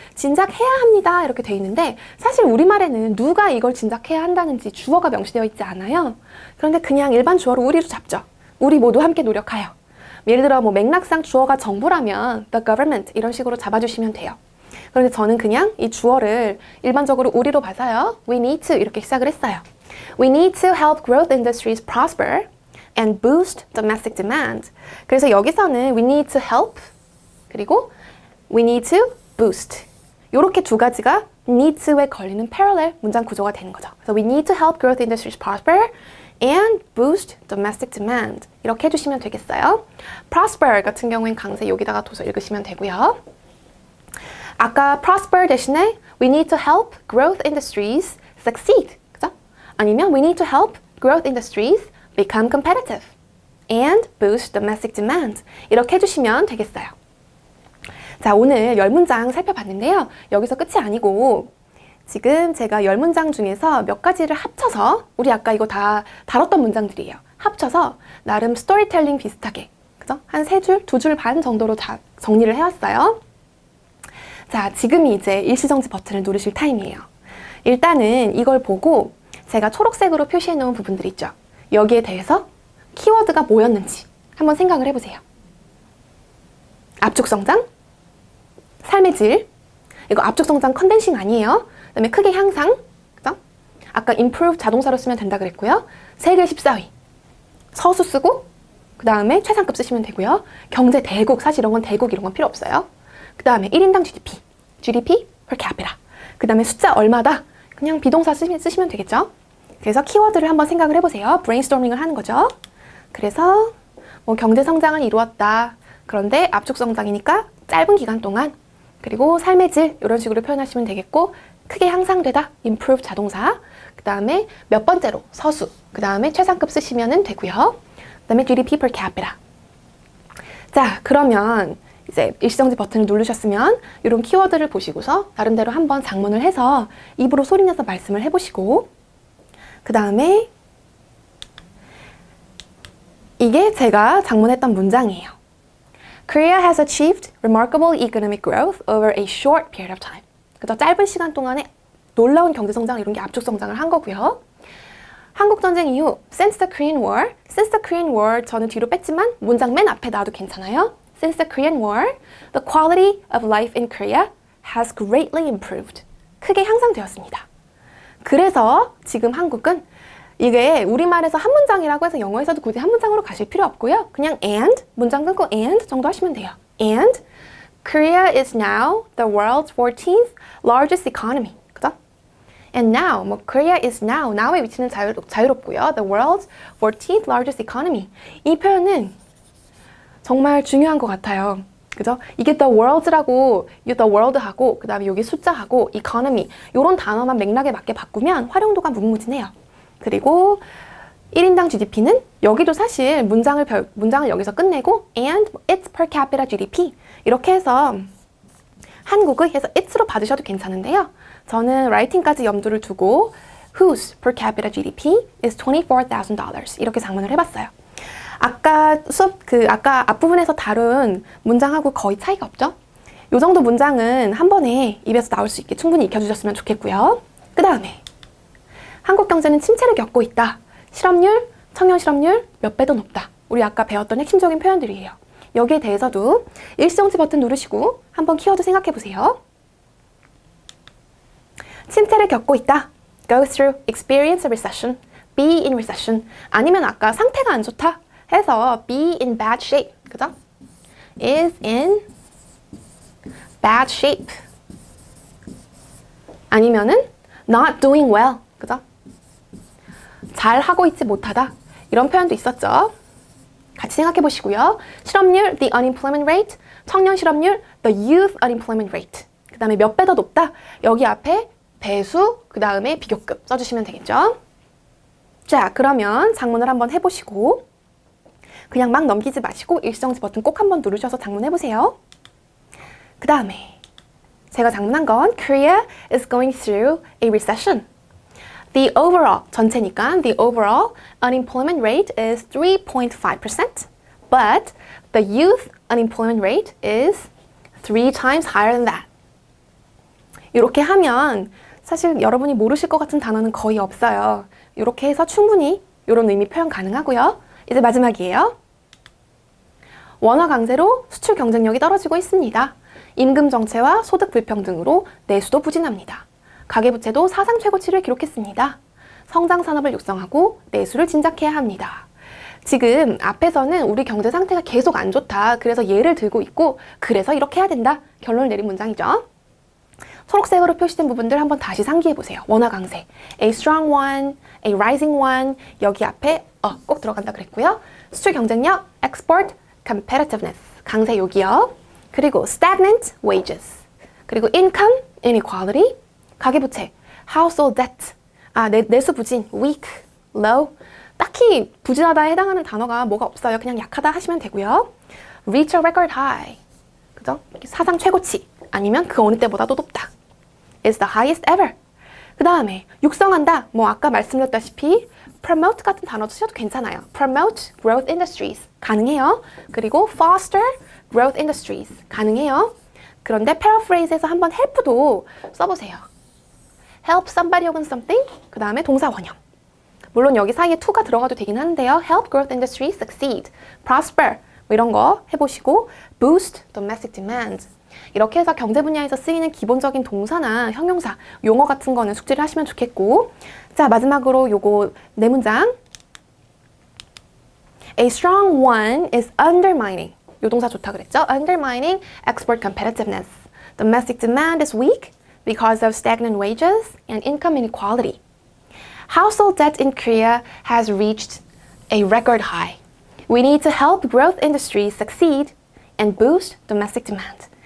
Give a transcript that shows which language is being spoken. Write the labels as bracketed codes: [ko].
[ko] 진작해야 합니다 이렇게 돼 있는데 사실 우리말에는 누가 이걸 진작해야 한다는지 주어가 명시되어 있지 않아요. 그런데 그냥 일반 주어로 우리로 잡죠. 우리 모두 함께 노력하여. 예를 들어 뭐 맥락상 주어가 정부라면 the government 이런 식으로 잡아주시면 돼요. 그런데 저는 그냥 이 주어를 일반적으로 우리로 봐서요. [en] We need to [ko] 이렇게 시작을 했어요. [en] We need to help growth industries prosper and boost domestic demand. [ko] 그래서 여기서는 [en] we need to help [ko] 그리고 [en] we need to boost. [ko] 이렇게 두 가지가 need to에 걸리는 parallel 문장 구조가 되는 거죠. [en] 그래서 we need to help growth industries prosper and boost domestic demand. [ko] 이렇게 해주시면 되겠어요. prosper 같은 경우엔 강세 여기다가 둬서 읽으시면 되고요. 아까 [en] prosper [ko] 대신에 [en] we need to help growth industries succeed. [ko] 그죠? [en] 아니면 we need to help growth industries become competitive and boost domestic demand. [ko] 이렇게 해주시면 되겠어요. 자, 오늘 10문장 살펴봤는데요. 여기서 끝이 아니고 지금 제가 10문장 중에서 몇 가지를 합쳐서 우리 아까 이거 다 다뤘던 문장들이에요. 합쳐서 나름 스토리텔링 비슷하게 그죠? 한 3줄, 2줄 반 정도로 다 정리를 해왔어요. 자, 지금이 이제 일시정지 버튼을 누르실 타임이에요. 일단은 이걸 보고 제가 초록색으로 표시해 놓은 부분들 있죠. 여기에 대해서 키워드가 뭐였는지 한번 생각을 해보세요. 압축성장, 삶의 질, 이거 압축성장 컨덴싱 아니에요. 그 다음에 크게 향상, 그죠? 아까 improve 자동사로 쓰면 된다 그랬고요. 세계 14위, 서수 쓰고 그 다음에 최상급 쓰시면 되고요. 경제 대국, 사실 이런 건 대국 이런 건 필요 없어요. [en] 그 다음에 [ko] 1인당 [en] GDP, GDP per capita. [ko] 그 다음에 숫자 얼마다, 그냥 비동사 쓰시면 되겠죠. 그래서 키워드를 한번 생각을 해보세요. 브레인스토밍을 하는 거죠. 그래서 뭐 경제 성장을 이루었다. 그런데 압축 성장이니까 짧은 기간 동안, 그리고 삶의 질 이런 식으로 표현하시면 되겠고, 크게 향상되다 improve 자동사, 그 다음에 몇 번째로 서수, 그 다음에 최상급 쓰시면 되고요. 그 다음에 [en] GDP per capita. [ko] 자, 그러면 이제 일시정지 버튼을 누르셨으면 이런 키워드를 보시고서 나름대로 한번 작문을 해서 입으로 소리내서 말씀을 해보시고, 그 다음에 이게 제가 작문했던 문장이에요. [en] Korea has achieved remarkable economic growth over a short period of time. [ko] 그죠? 짧은 시간 동안에 놀라운 경제 성장을 이룬 게 압축 성장을 한 거고요. 한국 전쟁 이후 [en] since the Korean War, since the Korean War [ko] 저는 뒤로 뺐지만 문장 맨 앞에 놔도 괜찮아요. [en] Since the Korean War, the quality of life in Korea has greatly improved. [ko] 크게 향상되었습니다. 그래서 지금 한국은 이게 우리말에서 한 문장이라고 해서 영어에서도 굳이 한 문장으로 가실 필요 없고요. 그냥 and, 문장 끊고 and 정도 하시면 돼요. [en] And Korea is now the world's 14th largest economy. [ko] 그죠? [en] And now, 뭐 Korea is now, now의 [ko] 위치는 자유롭고요. [en] The world's 14th largest economy. [ko] 이 표현은 정말 중요한 것 같아요. 그죠? 이게 the world라고, the world하고, 그 다음에 여기 숫자하고, economy, 요런 단어만 맥락에 맞게 바꾸면 활용도가 무궁무진해요. 그리고 1인당 GDP는 여기도 사실 문장을 여기서 끝내고 [en] and it's per capita GDP [ko] 이렇게 해서 한국의 해서 it'로 받으셔도 괜찮은데요. 저는 writing까지 염두를 두고 [en] whose per capita GDP is $24,000 [ko] 이렇게 작문을 해봤어요. 아까 아까 앞부분에서 다룬 문장하고 거의 차이가 없죠? 요 정도 문장은 한 번에 입에서 나올 수 있게 충분히 익혀주셨으면 좋겠고요. 그 다음에 한국 경제는 침체를 겪고 있다. 실업률, 청년 실업률 몇 배도 높다. 우리 아까 배웠던 핵심적인 표현들이에요. 여기에 대해서도 일시정지 버튼 누르시고 한번 키워드 생각해 보세요. 침체를 겪고 있다. [en] Go through, experience a recession, be in recession. [ko] 아니면 아까 상태가 안 좋다 해서 [en] be in bad shape. [ko] 그죠? [en] is in bad shape. [ko] 아니면은 [en] not doing well. [ko] 그죠? 잘 하고 있지 못하다. 이런 표현도 있었죠. 같이 생각해 보시고요. [en] 실업률, the unemployment rate. [ko] 청년 실업률, [en] the youth unemployment rate. [ko] 그 다음에 몇 배 더 높다. 여기 앞에 배수, 그 다음에 비교급 써주시면 되겠죠. 자, 그러면 작문을 한번 해보시고 그냥 막 넘기지 마시고 일시정지 버튼 꼭 한번 누르셔서 작문해보세요. 그 다음에 제가 작문한 건 [en] Korea is going through a recession. The overall, [ko] 전체니까 [en] the overall unemployment rate is 3.5%, but the youth unemployment rate is 3 times higher than that. [ko] 이렇게 하면 사실 여러분이 모르실 것 같은 단어는 거의 없어요. 이렇게 해서 충분히 이런 의미 표현 가능하고요. 이제 마지막이에요. 원화 강세로 수출 경쟁력이 떨어지고 있습니다. 임금 정체와 소득 불평등으로 내수도 부진합니다. 가계부채도 사상 최고치를 기록했습니다. 성장 산업을 육성하고 내수를 진작해야 합니다. 지금 앞에서는 우리 경제 상태가 계속 안 좋다. 그래서 예를 들고 있고 그래서 이렇게 해야 된다. 결론을 내린 문장이죠. 초록색으로 표시된 부분들 한번 다시 상기해 보세요. 원화 강세. [en] A strong one, a rising one. [ko] 여기 앞에 꼭 들어간다 그랬고요. 수출 경쟁력, [en] export competitiveness. [ko] 강세 여기요. [en] 그리고 stagnant wages. 그리고 income inequality. [ko] 가계부채, [en] household debt, [ko] 내수 부진, [en] weak, low. [ko] 딱히 부진하다에 해당하는 단어가 뭐가 없어요. 그냥 약하다 하시면 되고요. [en] reach a record high, 그죠? [ko] 사상 최고치, 아니면 그 어느 때보다도 높다. [en] is the highest ever. [ko] 그 다음에 육성한다. 뭐 아까 말씀드렸다시피 promote 같은 단어 쓰셔도 괜찮아요. [en] promote growth industries 가능해요. 그리고 foster growth industries 가능해요. [ko] 그런데 paraphrase에서 한번 help도 써보세요. [en] help somebody [ko] 혹은 something, 그 다음에 동사 원형. 물론 여기 사이에 to가 들어가도 되긴 하는데요. [en] help growth industry succeed, prosper [ko] 뭐 이런 거 해보시고 [en] boost domestic demand [ko] 이렇게 해서 경제 분야에서 쓰이는 기본적인 동사나 형용사, 용어 같은 거는 숙지를 하시면 좋겠고 자 마지막으로 요거 네 문장 [en] A strong one is undermining [ko] 요 동사 좋다 그랬죠? [en] Undermining export competitiveness. Domestic demand is weak because of stagnant wages and income inequality. Household debt in Korea has reached a record high. We need to help growth industries succeed and boost domestic demand.